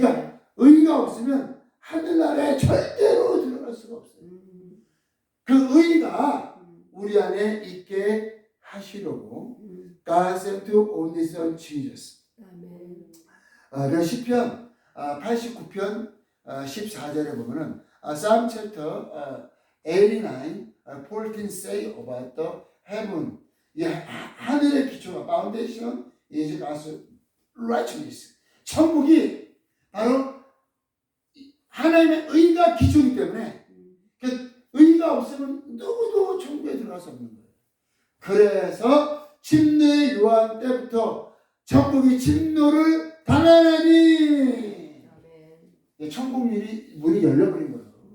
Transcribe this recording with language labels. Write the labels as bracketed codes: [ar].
[ko] 그러니까 의가 없으면 하늘나라에 절대로 들어갈 수가 없어요. 그 의가 우리 안에 있게 하시려고 [en] God sent only Son Jesus. [ko] 아멘. 그 시편 89편 14절에 보면은 [en] Psalm chapter 89, 14 say about the heaven. [ko] 이 하늘의 기초가 [en] foundation is God's righteousness. [ko] 천국이 바로 하나님의 의가 기초이기 때문에 그 의가 없으면 누구도 천국에 들어갈 수 없는 거예요. 그래서 침례 요한 때부터 천국이 침노를 당하나니 천국 문이 열려버린 거예요.